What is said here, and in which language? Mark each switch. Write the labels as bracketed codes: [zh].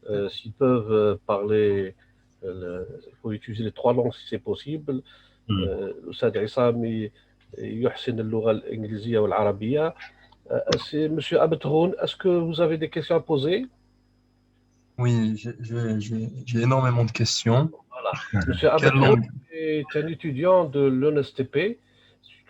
[fr] S'ils peuvent parler, il faut utiliser les 3 langues si c'est possible. [ar] الأستاذ عصام يحسن اللغة الإنجليزية والعربية. [fr] C'est Monsieur Abedhoun, est-ce que vous avez des questions à poser? Oui, j'ai énormément de questions. Voilà. Monsieur Abedhoun est un étudiant de l'UNSTP. C'est